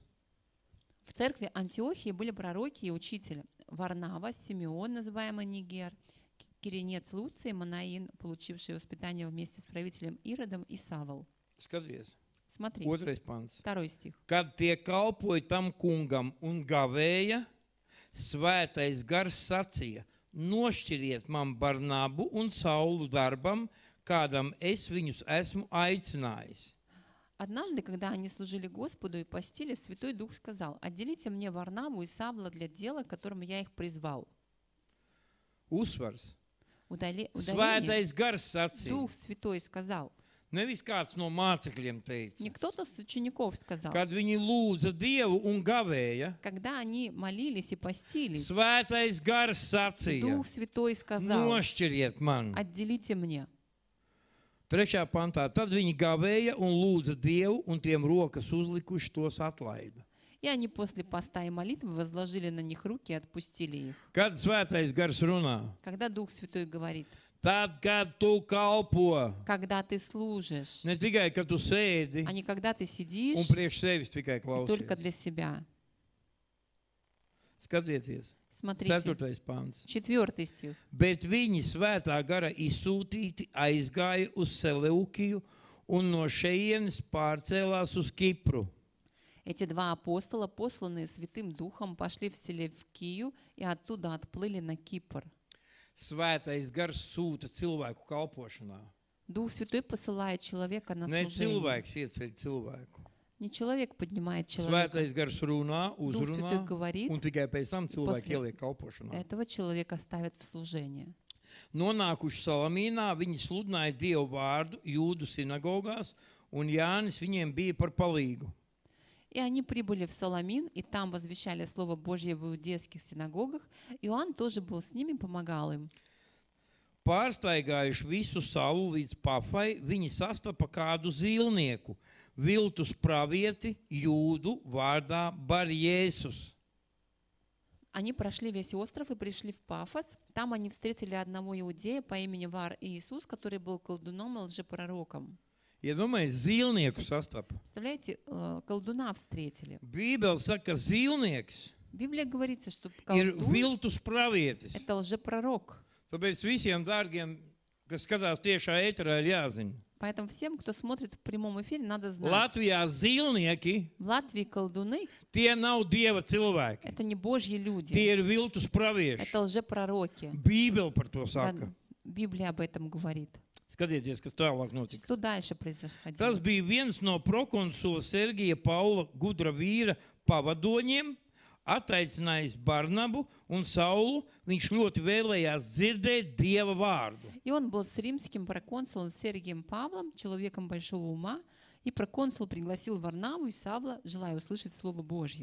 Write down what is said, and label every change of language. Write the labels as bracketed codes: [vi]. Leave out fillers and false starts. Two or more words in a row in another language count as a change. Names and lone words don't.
[ru] В церкви Антиохии были пророки и учители. Варнава, Симеон, называемый Нигер, Киренец Луций, Манаин, получивший воспитание вместе с правителем Иродом, и Савл. [lv] Skaties, [ru] Смотри, [lv] 2. pants. [ru] 2 стих. [lv] Kad tie kalpoja tam kungam un gavēja, svētais gars sacīja, nošķiriet man Barnabu un Saulu darbam, kādam es viņus esmu aicinājis. [ru] Однажды, когда они служили Господу и постили, Святой Дух сказал: «Отделите мне Варнаву и Савла для дела, к которому я их призвал». [lv] Uzsvars. [ru] Удаление. [lv] Svētais gars sacīja. [ru] Дух Святой сказал. [lv] Nevis kāds no mācekļiem teica. [ru] Не кто-то с учеников сказал. [lv] Kad viņi lūdza Dievu un gavēja, [ru] Когда они молились и постились, [lv] svētais gars sacīja, [ru] Дух Святой сказал: [lv] nošķiriet man. [ru] «Отделите мне». [lv] 3. pantā, tad viņi gavēja un lūdza Dievu, un tiem rokas uzlikuši tos atlaida. [ru] И они после поста и молитвы возложили на них руки и отпустили их. [lv] Kad svētais gars runā, [ru] Когда Дух Святой говорит, [lv] tad, kad tu kalpo, [ru] когда ты служишь, [lv] ne tikai, kad tu sēdi [ru] а не когда ты [lv] un [ru] сидишь [lv] priekš sevis tikai [ru] и только [lv] klausies. [ru] для себя. [lv] Skatieties, [ru] Смотрите, [lv] 4. pants. [ru] 4 стих. [lv] Bet viņi svētā gara izsūtīti aizgāja uz Seleukiju un no šejienes pārcēlās uz Kipru. [ru] Эти два апостола, посланные Святым Духом, пошли в Селевкию и оттуда отплыли на Кипр. [lv] Svētais gars sūta cilvēku kalpošanā. [ru] Дух Святой посылает человека на [lv] Ne [ru] служение. [lv] cilvēks ieceļ cilvēku. [ru] Не человек поднимает человека. [lv] Svētais gars runā, [ru] Дух Святой [lv] uzrunā, [ru] говорит, [lv] un tikai pēc tam cilvēki [ru] после [lv] ieliek kalpošanā. [ru] этого человека ставят в служение. [lv] Nonākuši Salamīnā, viņi sludināja Dievu vārdu jūdu sinagogās, un Jānis viņiem bija par palīgu. [ru] И они прибыли в Саламин, и там возвещали Слово Божье в иудейских синагогах. Иоанн тоже был с ними, помогал им. [lv] Pārstaigājuši visu salu līdz Pafai, viņi sastapa kādu zīlnieku, viltus pravieti jūdu vārdā Bar-Jēzus. [ru] Они прошли весь остров и пришли в Пафос. Там они встретили одного иудея по имени Вар-Иисус, который был колдуном и лжепророком. [lv] Iedomājieties, zīlnieku sastapa. [ru] Представляете, колдуна встретили. [lv] Bībele saka, ka zīlnieks [ru] В Библии говорится, что [lv] ir [ru] колдун [lv] viltus pravietis. — [ru] это лжепророк. [lv] Tāpēc visiem dārgiem, kas skatās tiešā ēterā, ir jāzina. [ru] Поэтому всем, кто смотрит в прямом эфире, надо знать. [lv] Latvijā zīlnieki, [ru] В Латвии колдуны [lv] tie nav Dieva — cilvēki. [ru] это не Божьи люди, [lv] Tie ir viltus pravieši. [ru] это лжепророки. [lv] Bībele par to [ru] Да, [lv] saka. [ru] Библия об этом говорит. [lv] Skatieties, kas tālāk notika. [ru] Что дальше произошло? [lv] Tas bija viens no prokonsula Sergija Paula gudra vīra pavadoņiem, attaicinājis Barnabu un Saulu. Viņš ļoti vēlējās dzirdēt Dieva vārdu. [ru] И он был с римским проконсулом Сергием Павлом, человеком большого ума, и проконсул пригласил Варнаву и Савла, желая услышать Слово Божье.